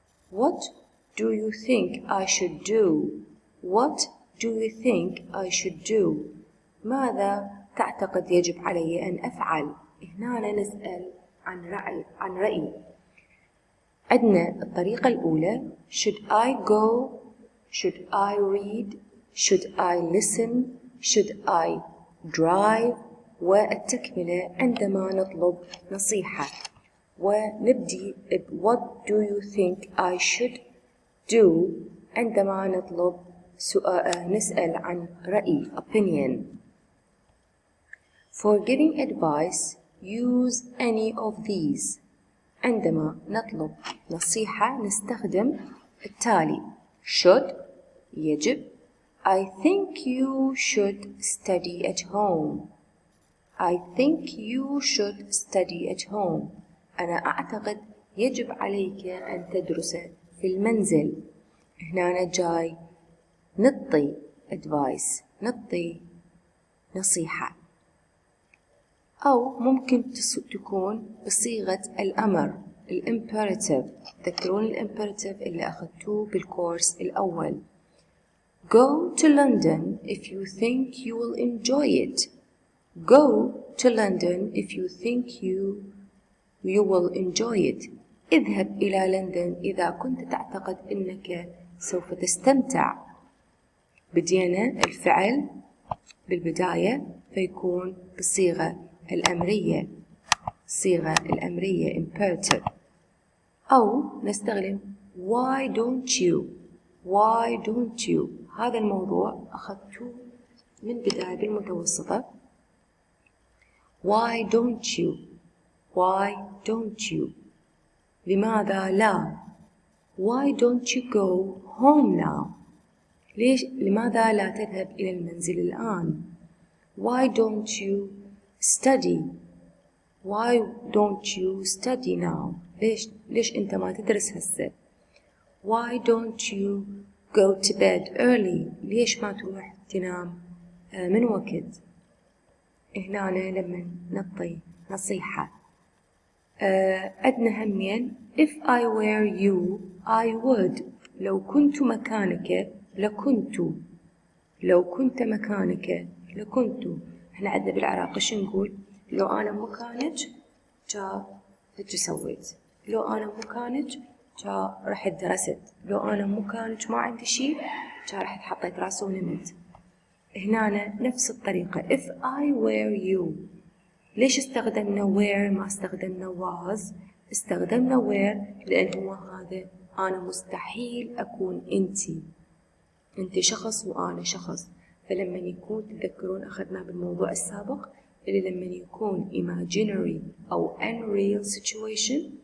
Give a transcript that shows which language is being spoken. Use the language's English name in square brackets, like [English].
[English] What do you think I should do? What do you think I should do? [Arabic] ماذا تعتقد يجب علي أن أفعل؟ هنا نسأل عن رأي. عندنا الطريقة الأولى [English] should I go, should I read, should I listen, should I drive. [Arabic] والتكملة عندما نطلب نصيحة ونبدي [English] what do you think I should do [Arabic] عندما نطلب نسأل عن رأي opinion. [English] For giving advice, use any of these. [Arabic] عندما نطلب نصيحة نستخدم التالي should يجب. [English] I think you should study at home. I think you should study at home. [Arabic] أنا أعتقد يجب عليك أن تدرس في المنزل. هنا جاي نعطي advice نعطي نصيحة. أو ممكن تكون بصيغة الأمر الإمبيراتيف. تذكرون الإمبيراتيف اللي أخذتوه بالكورس الأول. [English] Go to London if you think you will enjoy it. Go to London if you think you will enjoy it. [Arabic] اذهب إلى لندن إذا كنت تعتقد أنك سوف تستمتع. بدينا الفعل بالبداية فيكون بالصيغة الأمرية. الصيغة الأمرية imperative. أو نستخدم why don't you. [English] Why don't you. [Arabic] هذا الموضوع أخذته من بداية بالمتوسطة. [English] Why don't you. Why don't you. [Arabic] لماذا لا. [English] Why don't you go home now. [Arabic] لماذا لا تذهب إلى المنزل الآن. [English] Why don't you study. Why don't you study now. [Arabic] ليش أنت ما تدرس هسه. [English] Why don't you go to bed early. [Arabic] ليش ما تروح تنام من وقت. هنا لما نعطي نصيحة عندنا همين [English] if I were you I would. [Arabic] لو كنت مكانك لكنت. لو كنت مكانك لكنت. احنا عندنا بالعراق شو نقول. لو أنا مكانك جا هيك سويت. لو أنا مكانك جا رحت درست. لو أنا مكانك ما عندي شيء جا رحت حطيت راسي ونمت. هنا نفس الطريقة [English] if I were you. [Arabic] ليش استخدمنا were ما استخدمنا was. استخدمنا were لأن هو هذا أنا مستحيل أكون أنت شخص وأنا شخص. فلما يكون تذكرون أخذنا بالموضوع السابق اللي لما يكون imaginary أو [English] unreal situation.